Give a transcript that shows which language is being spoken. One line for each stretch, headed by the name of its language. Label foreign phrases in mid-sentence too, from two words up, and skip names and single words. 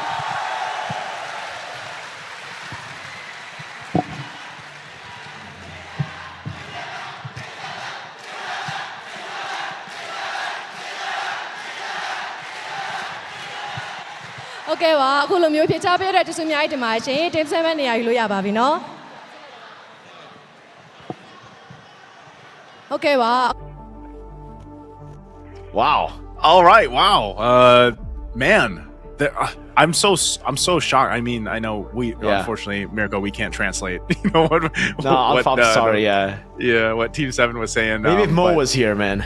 Burmese: โอเคပါအခုလိုမျိုးဖြေချပေးတဲ့တစုအများကြီးတင်ပါရှင် team 7နေရာယူလို့ရပါပြီ
Thai: เนาะโอเค
Burmese: ပါ
English: Wow. All right. Wow. Man, I'm so shocked. I mean, I know unfortunately, Mirko, we can't translate. You know what? I'm sorry. Yeah. What Team 7 was saying. Maybe if Mo was here, man.